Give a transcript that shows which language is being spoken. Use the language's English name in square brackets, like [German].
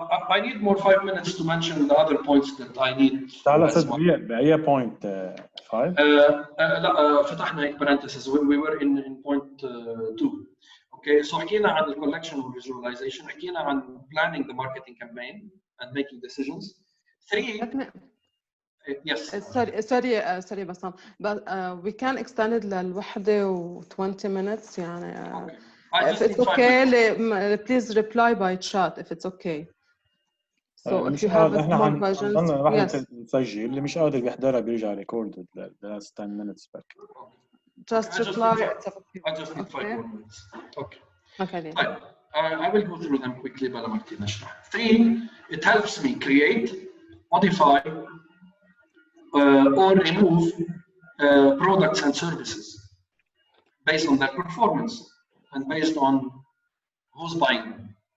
[English] I need more 5 minutes to mention the other points that I need. [Arabic] تعال ست بأي point 5؟ لا فتحنا هيك parentheses. [English] We were in point 2. Okay, so [Arabic] حكينا عن ال [English] collection و visualization. [Arabic] حكينا عن [English] planning the marketing campaign and making decisions. 3. Yes. Sorry Bassam, but we can extend it [Arabic] للوحدة و [English] 20 minutes يعني. If it's okay, please reply by chat if it's okay. So if you have more questions, yes. [Arabic] نسجل اللي مش قادر بيحضرها بيرجع [English] recorded the last 10 minutes back. Just reply. I just need 5 more minutes. Okay. Okay. I will go through them quickly [Arabic] بلا ما كتير نشرح. [English] 3. It helps me create, modify, or remove products and services based on their performance and based on who's buying them.